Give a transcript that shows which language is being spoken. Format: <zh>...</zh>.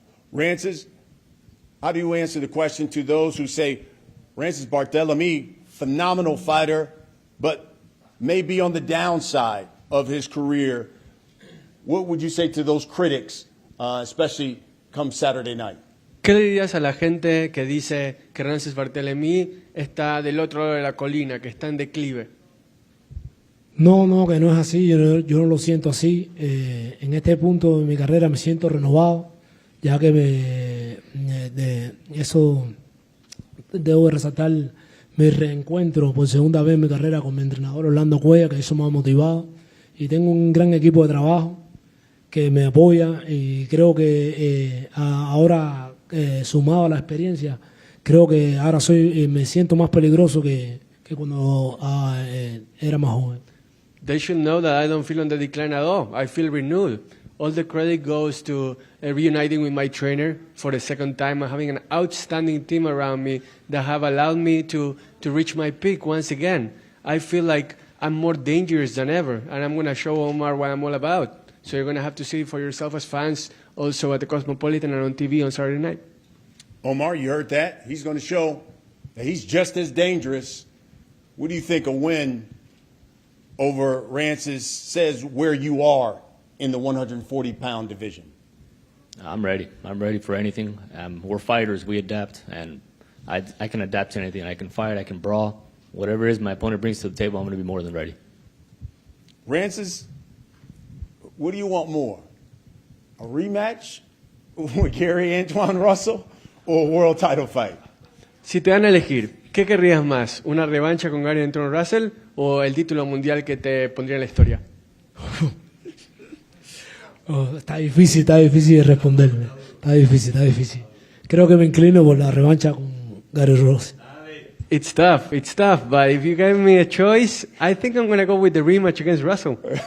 <en>Rances, how do you answer the question to those who say, Rances Barthelemy, phenomenal fighter, but maybe on the downside of his career? What would you say to those critics, especially come Saturday night?</en> <es>¿Qué le dirías a la gente que dice que Rances Barthelemy está del otro lado de la colina, que está en declive? No, que no es así, yo no lo siento así. En este punto de mi carrera me siento renovado, ya que eso debo resaltar mi reencuentro por segunda vez en mi carrera con mi entrenador Rolando Romero, que eso me ha motivado, y tengo un gran equipo de trabajo que me apoya y creo que ahora sumado a la experiencia, creo que ahora me siento más peligroso que cuando era más joven.</es> <en>They should know that I don't feel on the decline at all. I feel renewed. All the credit goes to reuniting with my trainer for the second time and having an outstanding team around me that have allowed me to reach my peak once again. I feel like I'm more dangerous than ever, and I'm going to show Omar what I'm all about. So you're going to have to see it for yourself as fans, also at the Cosmopolitan and on TV on Saturday night. Omar, you heard that. He's going to show that he's just as dangerous. What do you think a win over Rances says where you are in the 140-pound division? I'm ready. I'm ready for anything. We're fighters. We adapt, and I can adapt to anything. I can fight. I can brawl. Whatever it is my opponent brings to the table, I'm going to be more than ready. Rances, what do you want more? A rematch with Gary Antoine Russell or a world title fight?</en> <es>Si te dan a elegir, ¿qué querrías más? ¿Una revancha con Gary Antoine Russell o el título mundial que te pondría en la historia? Está difícil de responderme. Está difícil. Creo que me inclino por la revancha con Gary Ross.</es> <en>It's tough, but if you gave me a choice, I think I'm going to go with the rematch against Russell.</en>